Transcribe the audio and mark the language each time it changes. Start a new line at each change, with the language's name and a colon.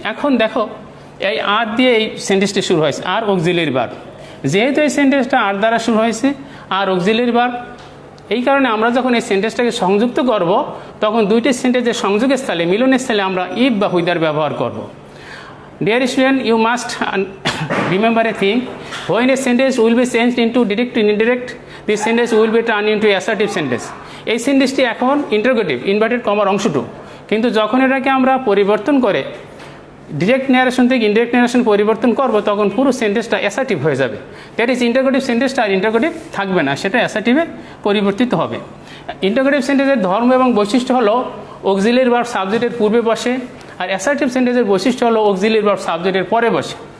Bangla: এখন দেখো এই আর দিয়ে এই সেন্টেন্সটি শুরু হয়েছে, আর অক্সিলিয়ারি ভার্ব। যেহেতু এই সেন্টেন্সটা আর দ্বারা শুরু হয়েছে, আর অক্সিলিয়ারি ভার্ব, এই কারণে আমরা যখন এই সেন্টেন্সটাকে সংযুক্ত করব তখন দুইটি সেন্টেন্সের সংযোগের স্থলে, মিলনের স্থলে আমরা ইফ বা হুইদার ব্যবহার করব।
English: Dear student, you must remember a thing, when a sentence will be changed into direct to indirect, this sentence will be turned into assertive sentence.
Bangla: এই সেন্টেন্সটি এখন ইন্টারোগেটিভ ইনভার্টেড কমার অংশটুকু, কিন্তু যখন এটাকে আমরা পরিবর্তন করে ডিরেক্ট ন্যারেশন থেকে ইনডিরেক্ট ন্যারেশন পরিবর্তন করব তখন পুরো সেন্টেন্সটা অ্যাসার্টিভ হয়ে যাবে।
English: that is
Bangla: ইন্টারোগেটিভ সেন্টেন্সটা আর ইন্টারোগেটিভ থাকবে না, সেটা অ্যাসার্টিভে পরিবর্তিত হবে। ইন্টারোগেটিভ সেন্টেন্সের ধর্ম এবং বৈশিষ্ট্য হলো অক্সিলিয়ারি ভার্ব সাবজেক্টের পূর্বে বসে, আর অ্যাসার্টিভ সেন্টেন্সের বৈশিষ্ট্য হলো অক্সিলিয়ারি ভার্ব সাবজেক্টের পরে বসে।